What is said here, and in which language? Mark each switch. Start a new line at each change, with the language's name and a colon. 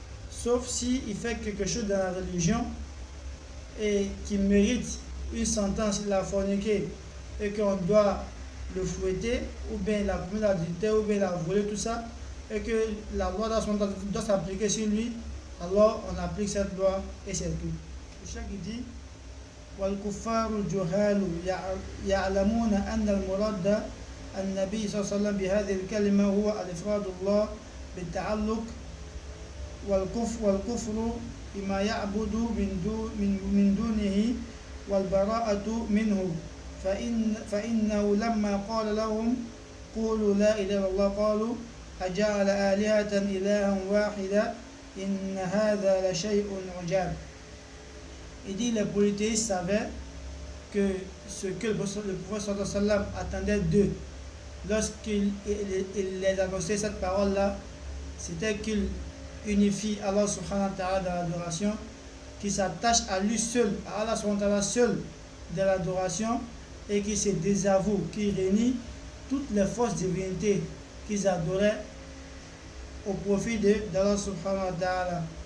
French: Sauf s'il fait quelque chose dans la religion et qui mérite une sentence, il a forniqué et qu'on doit le fouetter, ou bien il a commis l'adultère, ou bien il a volé, tout ça, et que la loi doit s'appliquer sur lui, alors on applique cette loi et c'est tout. Le cheikh dit
Arabic: والكفار الجهال يعلمون أن المراد النبي صلى الله عليه وسلم بهذه الكلمة هو الإفراد الله بالتعلق والكفر بما يعبد من دونه والبراءة منه فإنه لما قال لهم قولوا لا إله إلا الله قالوا أجعل آلهة إلها واحدا إن هذا لشيء عجاب.
French: Il dit les polythéistes savaient que ce que le prophète sallam attendait d'eux lorsqu'il les annonçait cette parole-là, c'était qu'il unifie Allah subhanahu wa ta'ala dans l'adoration, qu'il s'attache à lui seul, à Allah subhanahu wa ta'ala seul dans l'adoration, et qu'il se désavoue, qu'il réunit toutes les fausses divinités qu'ils adoraient au profit d'Allah subhanahu wa ta'ala.